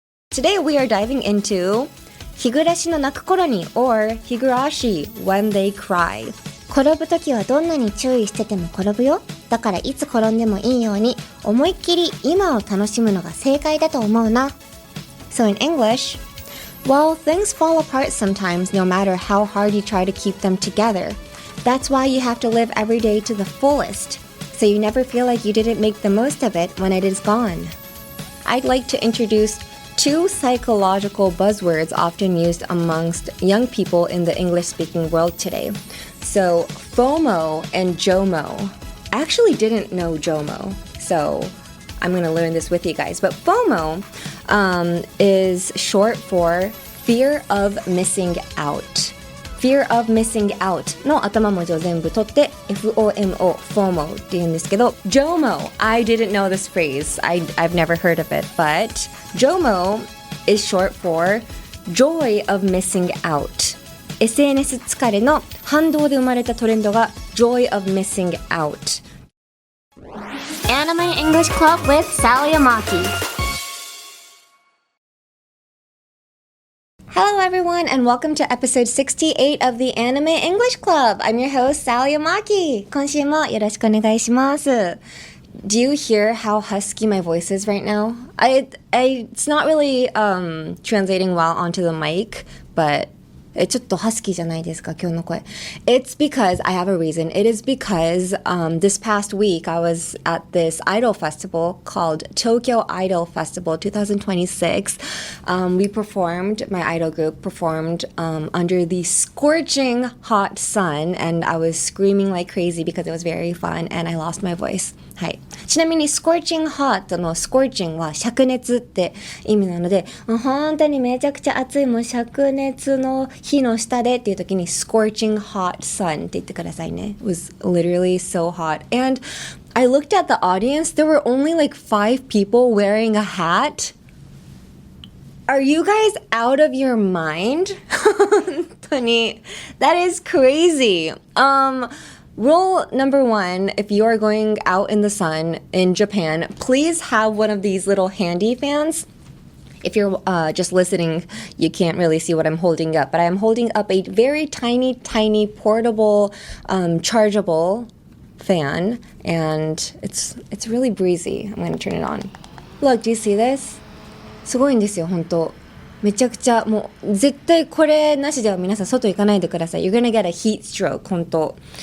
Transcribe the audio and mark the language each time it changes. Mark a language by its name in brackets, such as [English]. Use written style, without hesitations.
[English] Today we are diving into 日暮らしのなく頃に or Higurashi When They Cry。 [Japanese] 転ぶときはどんなに注意してても転ぶよ。だからいつ転んでもいいように思いっきり今を楽しむのが正解だと思うな。 [English] So in English, well, things fall apart sometimes no matter how hard you try to keep them together. That's why you have to live every day to the fullest, so you never feel like you didn't make the most of it when it is gone. I'd like to introduce two psychological buzzwords often used amongst young people in the English-speaking world today. So, FOMO and JOMO. I actually didn't know JOMO, so I'm going to learn this with you guys. But FOMO is short for fear of missing out.Fear of missing out [Japanese] の頭文字を全部取って FOMO, FOMO って言うんですけど [English] JOMO, I didn't know this phrase. I've never heard of it, but JOMO is short for joy of missing out. [Japanese] SNS 疲れの反動で生まれたトレンドが [English] joy of missing out. Anime English Club with Sally Amaki.Hello everyone and welcome to episode 68 of the Anime English Club. I'm your host, Sally Amaki. [Japanese] 今週もよろしくお願いします。 [English] Do you hear how husky my voice is right now? It's not really translating well onto the mic, but [Japanese] ちょっとハスキーじゃないですか、今日の声。 [English] It's because, I have a reason. It is because this past week I was at this idol festival called Tokyo Idol Festival 2026. We performed, my idol group performed under the scorching hot sun and I was screaming like crazy because it was very fun and I lost my voice. [Japanese] はい。ちなみに scorching hot の scorching は灼熱って意味なので、本当にめちゃくちゃ暑いもう灼熱の火の下でっていう時に [English] scorching hot sun [Japanese] って言ってくださいね。 [English] It was literally so hot. And I looked at the audience. There were only like 5 people wearing a hat. Are you guys out of your mind? [Japanese] 本当に [English] That is crazy. Rule number 1, if you are going out in the sun in Japan, please have one of these little handy fans.If you're just listening, you can't really see what I'm holding up, but I'm holding up a very tiny, tiny portable, chargeable fan, and it's really breezy. I'm going to turn it on. Look, do you see this? [Japanese] すごいんですよ、本当。めちゃくちゃ、もう、絶対これなしでは皆さん外行かないでください。 [English] You're gonna get a heat stroke, [Japanese] 本当。